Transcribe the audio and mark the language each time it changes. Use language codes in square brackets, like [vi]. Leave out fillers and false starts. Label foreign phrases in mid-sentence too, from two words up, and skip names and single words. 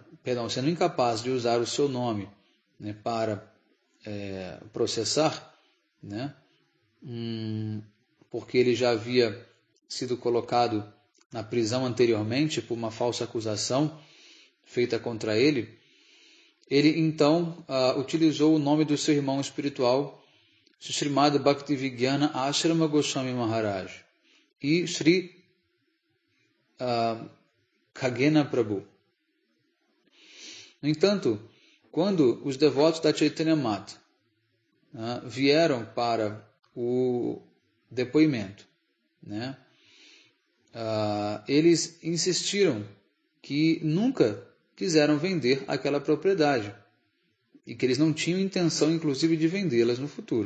[pt] sendo incapaz de usar o seu nome, né, para processar, né, porque ele já havia sido colocado na prisão anteriormente por uma falsa acusação feita contra ele, ele então utilizou o nome do seu irmão espiritual, Srimad Bhaktivigyana Ashrama Goswami Maharaj e Sri Khagena Prabhu. No entanto, quando os devotos da Chaitanya Mata vieram para o depoimento, né, eles insistiram que nunca quiseram vender aquela propriedade e que eles não tinham intenção, inclusive, de vendê-las no futuro.